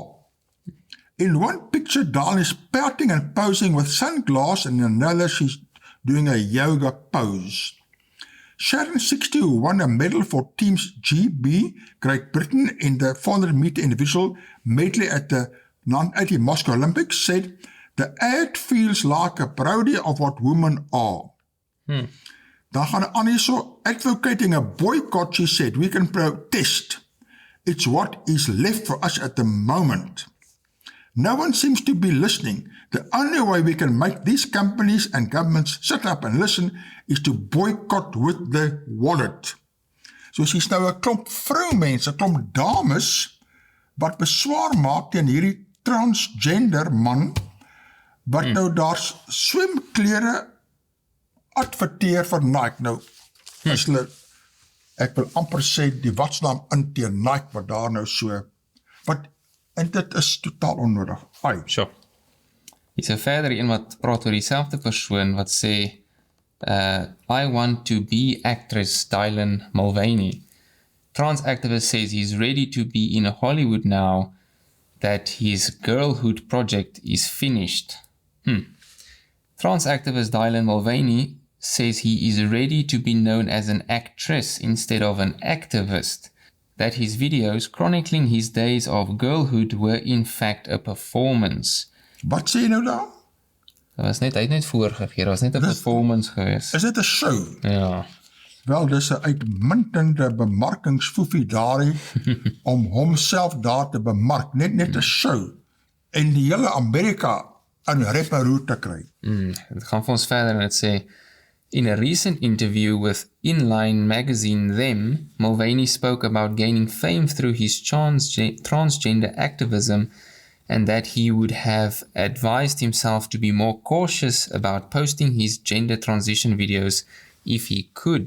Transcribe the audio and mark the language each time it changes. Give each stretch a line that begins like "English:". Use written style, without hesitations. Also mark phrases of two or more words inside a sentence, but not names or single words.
English: In one picture, Dylan is pouting and posing with sunglasses, and in another, she's doing a yoga pose. Sharon, 60, who won a medal for Teams GB, Great Britain, in the 400-meter individual medley at the 1980 Moscow Olympics, said, the ad feels like a parody of what women are.
Afrikaans: Dan gaan aan hier so,
English: advocating a boycott, she said, we can protest. It's what is left for us at the moment. No one seems to be listening. The only way we can make these companies and governments sit up and listen is to boycott with the wallet.
Afrikaans: So sies nou 'n klomp vroumense, 'n klomp dames, wat beswaar maak teen hierdie transgender man, wat nou daar swemklere adverteer vir Nike. Nou, as hulle, ek wil amper sê die watsnaam in teen Nike, wat daar nou so, en dit is totaal onnodig. Sure. Hier is verder een wat praat oor dieselfde persoon wat sê,
English: I want to be actress Dylan Mulvaney. Trans activist says he's ready to be in Hollywood now that his girlhood project is finished. Trans activist Dylan Mulvaney says he is ready to be known as an actress instead of an activist, that his videos chronicling his days of girlhood were in fact a performance.
Afrikaans: Wat sê jy nou daar? Hy het net voorgegee, dat was net 'n performance geweest. Is dit 'n show? Ja. Wel, dis 'n uitmuntende bemarkingsfoefie daarie om homself daar te bemark, net 'n show, en die hele Amerika in rep en roer te kry. Het gaan vir ons verder en het sê,
English: in a recent interview with Inline magazine Them, Mulvaney spoke about gaining fame through his transgender activism and that he would have advised himself to be more cautious about posting his gender transition videos if he could.